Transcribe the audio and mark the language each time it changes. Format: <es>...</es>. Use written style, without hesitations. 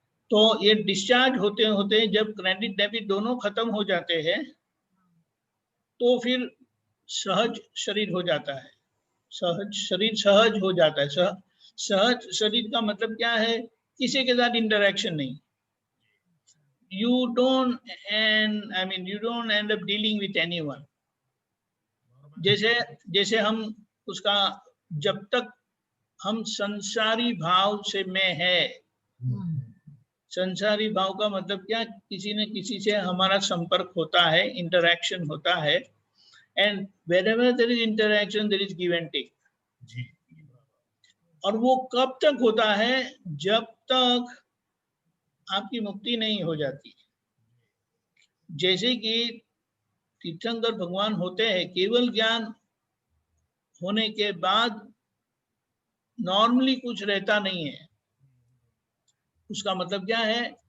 <hi>तो ये डिस्चार्ज होते होते जब क्रेडिट डेबिट दोनों खत्म हो जाते हैं, तो फिर सहज शरीर हो जाता है। सहज शरीर सहज हो जाता है। सहज शरीर का मतलब क्या है? किसी के साथ इंटरेक्शन नहीं।</hi> <en>You don't end up dealing with anyone.</en> <hi>जैसे हम उसका, जब तक हम संसारी भाव से में है, संसारी भाव का मतलब क्या? किसी न किसी से हमारा संपर्क होता है, इंटरेक्शन होता है।</hi> <en>And wherever there is interaction, there is give and take.</en> <hi>और वो कब तक होता है? जब तक आपकी मुक्ति नहीं हो जाती। जैसे कि तीर्थंकर भगवान होते हैं, केवल ज्ञान होने के बाद नॉर्मली कुछ रहता नहीं है। उसका मतलब क्या है?</hi>